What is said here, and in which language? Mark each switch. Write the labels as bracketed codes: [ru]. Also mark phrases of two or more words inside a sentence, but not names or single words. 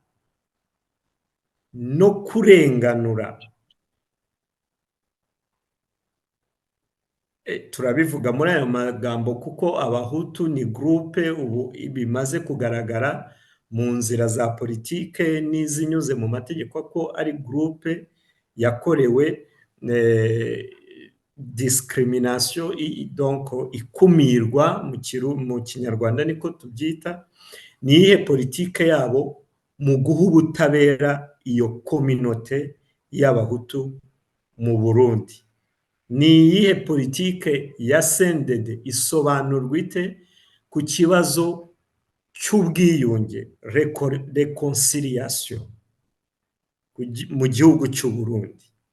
[rw] no kurenganura, turabivuga muri ayo magambo kuko abahutu ni groupe ubu bimaze kugaragara mu nzira za politike n'izinyuze mu mategeko ko ari groupe yakorewe discrimination, donc ikumirwa mu kinyarwanda niko tubyita. Ni iyihe politike yabo mu guha ubutabera iyo communauté y'abahutu mu Burundi? Ni iyihe politike ya CNDD isobanurwa ite ku kibazo cy'ubwiyunge, reconciliation mu gihugu cy'u Burundi?